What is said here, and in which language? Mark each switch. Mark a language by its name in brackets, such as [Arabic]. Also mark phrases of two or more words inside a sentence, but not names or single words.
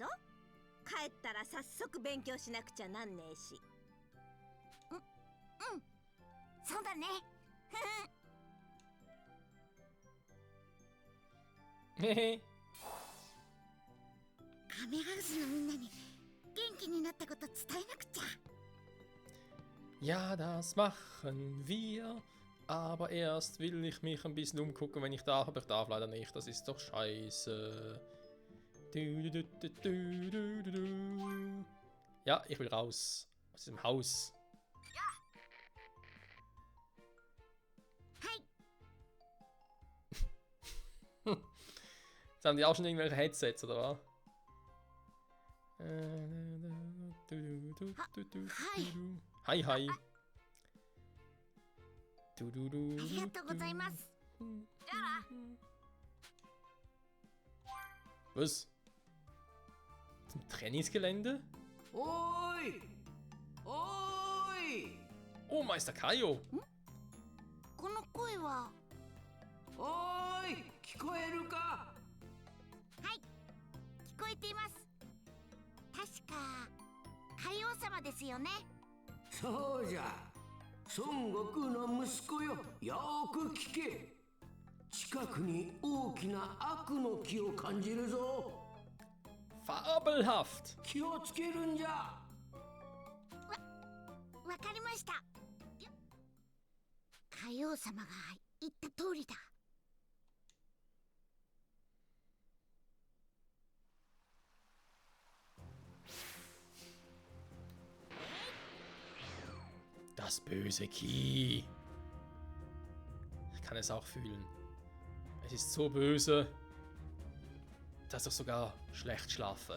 [Japanese] 帰ったら早速勉強しなくちゃなんねえし。そうだね。へへ。カメハウスのみんなに元気になったこと伝えなくちゃ。 [German] Ja, das machen wir. Aber erst will ich mich ein bisschen umgucken, wenn ich darf, aber ich darf leider nicht. Das ist doch scheiße. Ja, ich will raus. Aus diesem Haus. Jetzt haben die auch schon irgendwelche Headsets, oder was? Hi, hi. [Japanese] ありがとうございます。 [German] Was? Zum Trainingsgelände? [Japanese] おい！おい! [German] Oh, Meister Kaio! [Japanese] この声は。 Oi! 聞こえるか？はい、聞こえています。確か海王様ですよね。そうじゃ。孫悟空の息子よ。よーく聞け。近くに大きな悪の木を感じるぞ。 [German] Fabelhaft! [Japanese] 気をつけるんじゃ。わかりました。海王様が言った通りだ。 [German] Das böse Ki. Ich kann es auch fühlen. Es ist so böse, dass ich sogar schlecht schlafe.